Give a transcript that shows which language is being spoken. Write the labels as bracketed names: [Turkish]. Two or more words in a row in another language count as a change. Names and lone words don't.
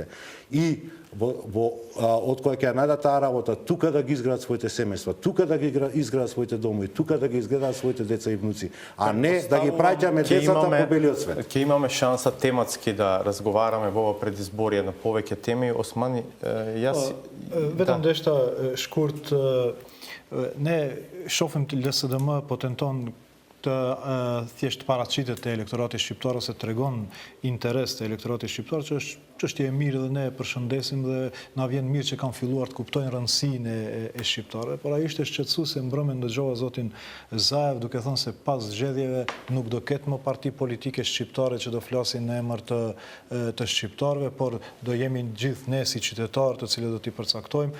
[Macedonian] И од која ќе најдат таа работа, тука да ги изградат своите семејства, тука да ги изградат своите домови, тука да ги изградат своите деца и внуци, а не да ги праќаме децата по белиот свет. Ќе имаме шанса тематски да разговараме во ова предизборие на повеќе теми. Османи, јас [Albanian] Vetëm deshta shkurt, ne shohim të LSDM po tenton të thjesht paraqitet te elektorati shqiptar ose tregon interes te elektorati shqiptar, që është çështje e mirë dhe ne e përshëndesim dhe na vjen mirë që kanë filluar të kuptojnë rëndësinë e shqiptarëve, por ai ishte shqetësuese mbrëmjen dëgjova zotin Zaev duke thënë se pas zgjedhjeve nuk do ketë më parti politike shqiptare që do flasin në emër të shqiptarëve, por do jemi gjithë ne si qytetarë të cilët do t'i përcaktojmë.